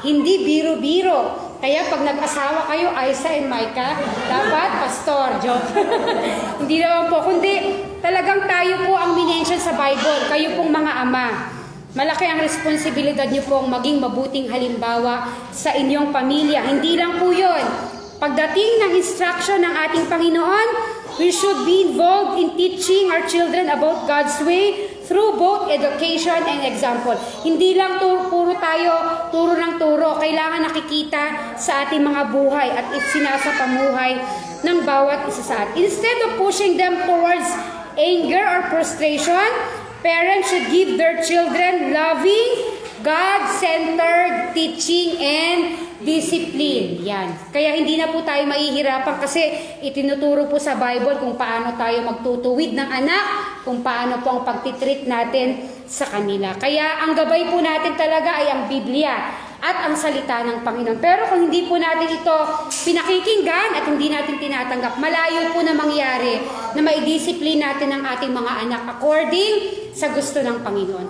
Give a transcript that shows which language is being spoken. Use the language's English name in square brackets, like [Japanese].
[Filipino] Hindi biro-biro. Kaya pag nag-asawa kayo, Isa and Micah, dapat pastor, joke. Hindi naman po, kundi talagang tayo po ang minention sa Bible. Kayo pong mga ama. Malaki ang responsibilidad niyo pong maging mabuting halimbawa sa inyong pamilya. Hindi lang po yun. Pagdating ng instruction ng ating Panginoon, [English] we should be involved in teaching our children about God's way through both education and example. [Filipino] Hindi lang puro tayo, turo ng turo. Kailangan nakikita sa ating mga buhay at isinasapamuhay ng bawat isa sa atin. [English] Instead of pushing them towards anger or frustration, parents should give their children loving, God-centered teaching and discipline. [Filipino] Yan. Kaya hindi na po tayo mahihirapan kasi itinuturo po sa Bible kung paano tayo magtutuwid ng anak, kung paano po ang pagtitreat natin sa kanila. Kaya ang gabay po natin talaga ay ang Biblia at ang salita ng Panginoon. Pero kung hindi po natin ito pinakikinggan at hindi natin tinatanggap, malayo po na mangyari na maidisiplin natin ang ating mga anak according sa gusto ng Panginoon.